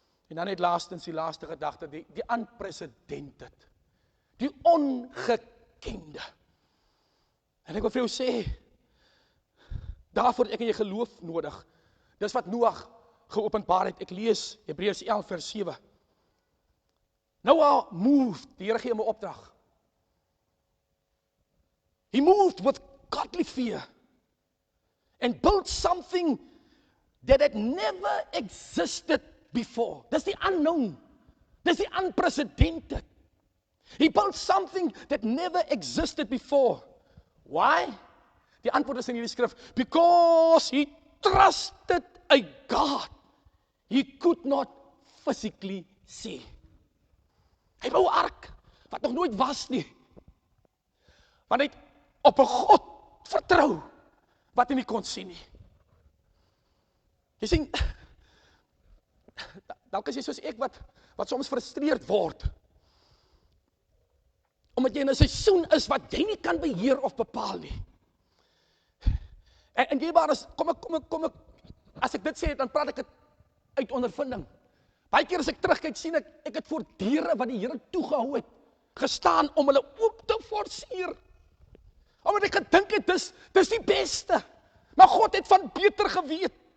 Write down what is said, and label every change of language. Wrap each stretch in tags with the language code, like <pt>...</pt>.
<af>En dan net laastens die laaste gedagte, die unprecedented, die ongekende. En ek wil vir jou sê, daarvoor het ek en jy geloof nodig. Dis wat Noag geopenbaar het. Ek lees Hebreërs 11 vers 7.</af> <en>Noah moved,</en> <af>die Here gee hom 'n opdrag.</af> <en>He moved with godly fear and built something that had never existed before. That's the unknown. That's the unprecedented. He built something that never existed before. Why?</en> <af>Die antwoord is in hierdie skrif.</af> <en>Because he trusted a God he could not physically see.</en> <af>Hy bou 'n ark wat nog nooit was nie. Want hy het op 'n God vertrou wat hy nie kon sien nie. Jy sien, dalk is jy soos ek wat soms frustreerd word. Omdat jy in 'n seisoen is wat jy nie kan beheer of bepaal nie. En jy maar kom ek, as ek dit sê, dan praat ek dit uit ondervinding. Baie keer as ek terugkyk, sien ek het voor deure wat die Here toegehou het, gestaan om hulle oop te forceer. Omdat ek gedink het, dis die beste. Maar God het van beter geweet.</af>